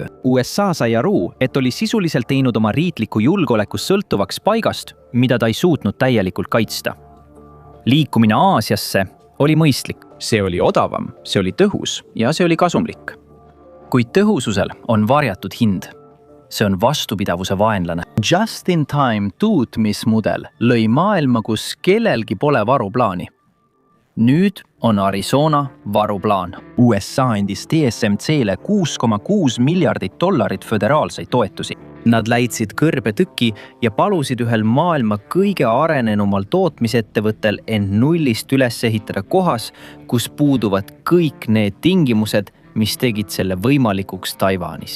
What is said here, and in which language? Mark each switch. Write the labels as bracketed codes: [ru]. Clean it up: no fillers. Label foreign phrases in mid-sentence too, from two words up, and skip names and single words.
[et] USA sai aru, et oli sisuliselt teinud oma riikliku julgeoleku sõltuvaks paigast, mida ta ei suutnud täielikult kaitsta. Liikumine Aasiasse oli mõistlik. See oli odavam, see oli tõhus ja see oli kasumlik. Kuid tõhususel on varjatud hind. See on vastupidavuse vaenlane. Just-in-time tootmismudel lõi maailma, kus kellelgi pole varuplaani. Nüüd on Arizona varuplaan. USA andis TSMC-le $6,6 miljardit föderaalseid toetusi. Nad läitsid kõrbe tüki ja palusid ühel maailma kõige arenenumal tootmisettevõttel end nullist üles ehitada kohas, kus puuduvad kõik need tingimused, mis tegid selle võimalikuks Taiwanis.